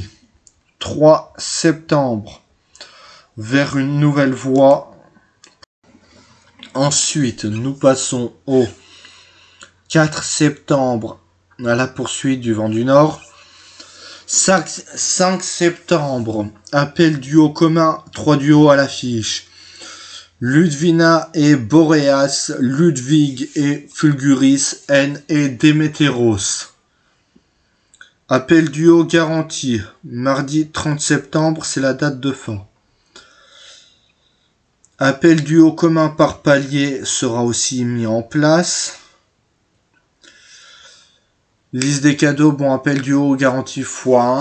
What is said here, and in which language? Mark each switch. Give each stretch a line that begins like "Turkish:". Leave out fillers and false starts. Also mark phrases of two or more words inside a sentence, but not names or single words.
French: 3 septembre. Vers une nouvelle voie. Ensuite, nous passons au 4 septembre à la poursuite du vent du Nord. 5 septembre, appel duo commun, 3 duos à l'affiche. Ludvina et Boreas, Ludwig et Fulguris, N et Demeteros. Appel duo garanti, mardi 30 septembre, c'est la date de fin. Appel duo commun par palier sera aussi mis en place. Liste des cadeaux, bon, appel duo garantie x1.